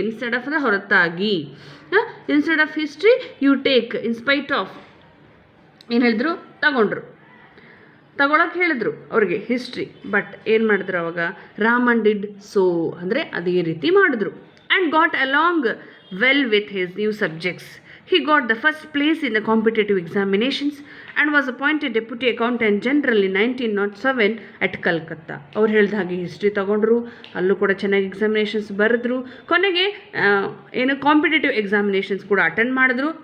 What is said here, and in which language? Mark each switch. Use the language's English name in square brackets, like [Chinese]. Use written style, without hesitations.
[English] instead of [Kannada] ಅಂದರೆ ಹೊರತಾಗಿ, [English] instead of history you take in spite of [Kannada] ಏನು ಹೇಳಿದ್ರು, ತಗೊಳಕ್ಕೆ ಹೇಳಿದ್ರು ಅವ್ರಿಗೆ ಹಿಸ್ಟ್ರಿ. ಬಟ್ ಏನು ಮಾಡಿದ್ರು ಅವಾಗ, ರಾಮನ್ [English] did so [Kannada] ಅಂದರೆ ಅದೇ ರೀತಿ ಮಾಡಿದ್ರು. [English] And got along well with his new subjects. He got the first place in the competitive examinations and was appointed Deputy Accountant General in 1907 at Calcutta. [Kannada] ಅವ್ರು ಹೇಳಿದ ಹಾಗೆ ಹಿಸ್ಟ್ರಿ ತಗೊಂಡ್ರು, ಅಲ್ಲೂ ಕೂಡ ಚೆನ್ನಾಗಿ ಎಕ್ಸಾಮಿನೇಷನ್ಸ್ ಬರೆದ್ರು. ಕೊನೆಗೆ ಏನು ಕಾಂಪಿಟೇಟಿವ್ ಎಕ್ಸಾಮಿನೇಷನ್ಸ್ ಕೂಡ ಅಟೆಂಡ್ ಮಾಡಿದ್ರು.